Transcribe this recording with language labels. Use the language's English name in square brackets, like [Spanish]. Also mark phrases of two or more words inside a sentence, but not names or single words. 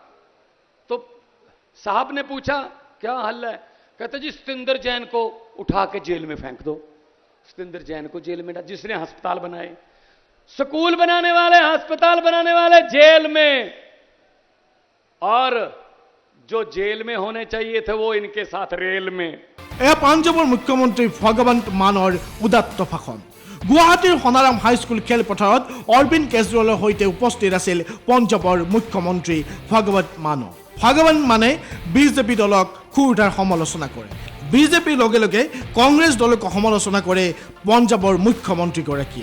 [Hindi] तो साहब ने पूछा क्या हल है, कहते जी सतिंदर जैन को उठा के जेल में फेंक दो। सतिंदर जैन को जेल में, जिसने अस्पताल बनाए, स्कूल बनाने वाले, अस्पताल बनाने वाले जेल में, और जो जेल में होने चाहिए थे वो इनके साथ रेल में। [Assamese] এয়া পাঞ্জাবৰ মুখ্যমন্ত্ৰী ভগৱন্ত মানৰ উদাত্ত ভাষণ। গুৱাহাটীৰ সোণাৰাম হাইস্কুল খেলপথাৰত অৰবিন্দ কেজৰিৱালৰ সৈতে উপস্থিত আছিল পঞ্জাবৰ মুখ্যমন্ত্ৰী ভগৱন্ত মান। ভগৱন্ত মানে বিজেপি দলক ক্ষুৰধাৰ সমালোচনা কৰে। বিজেপিৰ লগে লগে কংগ্ৰেছ দলক সমালোচনা কৰে পঞ্জাবৰ মুখ্যমন্ত্ৰীগৰাকীয়ে।